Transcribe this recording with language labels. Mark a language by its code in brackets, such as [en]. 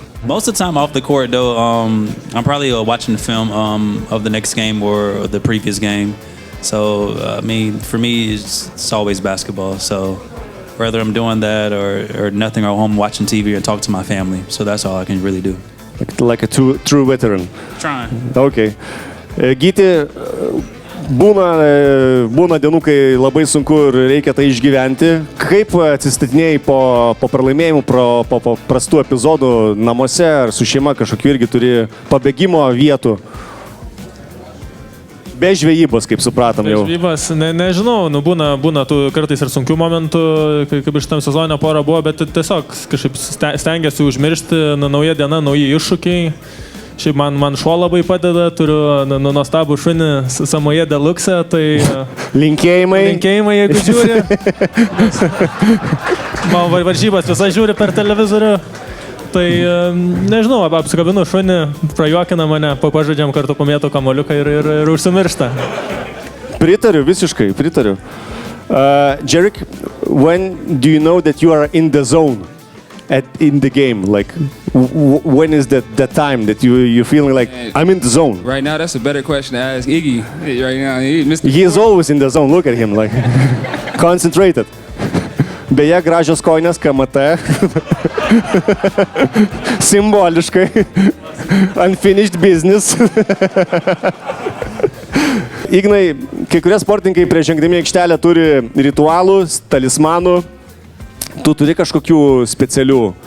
[en] Most of the time off the court, though, I'm probably watching the film of the next game or the previous game. So, for me, it's always basketball. So, whether I'm doing that or nothing, or home watching TV and talk to my family. So that's all I can really do. Like a true veteran. Trying. Okay. [lt] Gyti, būna dienų, kai labai sunku ir reikia tai išgyventi. Kaip atsistatinėjai po pralaimėjimų, po prastų epizodų namuose ar su šeima kažkokiu irgi turi pabėgimo vietų? Be žvejybos, kaip supratom jau. Be žvejybos, nežinau, būna tų kartais ir sunkių momentų, kaip iš tam sezono pora buvo, bet tiesiog kažkaip stengiasi užmiršti, nauja diena, nauji iššūkiai. Šiaip man šuo labai padeda, turiu nuostabų šunį Samoje Deluxe, tai... Linkėjimai. Linkėjimai, jeigu žiūri. Man varžybas visą žiūri per televizorių. Tai nežinau, apsikabinu šunį, prajuokina mane, pažaidžiam kartu pamėto kamuoliuką ir užsimiršta. Pritariu, visiškai, pritariu. [en] Jarek, when do you know that you are in the zone in the game? Like, when is the time that you feeling like I'm in the zone? Right now, that's a better question to ask Iggy. Right now, he is always in the zone. Look at him, like concentrated. [lt] Beje, gražios kojinės KMT. [en] Simboliškai. Unfinished business. [lt] Ignai, kai kurie sportininkai prieš žengdami aikštelę turi ritualų, talismanų. Tu turi kažkokių specialių